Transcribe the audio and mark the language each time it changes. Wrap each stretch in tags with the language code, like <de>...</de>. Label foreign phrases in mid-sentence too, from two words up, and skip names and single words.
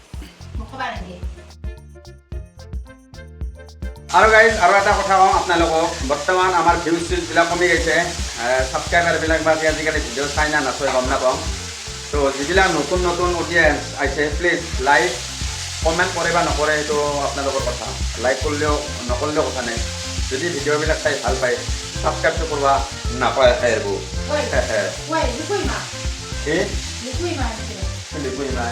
<as>আৰু গাইজ আৰু এটা কথা কওঁ আপোনালোকক বৰ্তমান আমাৰ ভিউজ চিউজবিলাক কমি গৈছে ছাবস্ক্ৰাইবাৰবিলাক বা আজিকালি ভিডিঅ' চাই না নাচায় গম নাপাওঁ তো যিবিলাক নতুন নতুন অডিয়েঞ্চ আহিছে প্লিজ লাইক কমেণ্ট কৰে বা নকৰে সেইটো আপোনালোকৰ কথা লাইক কৰিলেও নকৰিলেও কথা নাই যদি ভিডিঅ'বিলাক চাই ভাল পায় ছাবস্ক্ৰাইবটো কৰিব নাপায় আহিব Wait, likuy ma. এই Likuy ma. লিকুই নাই</as>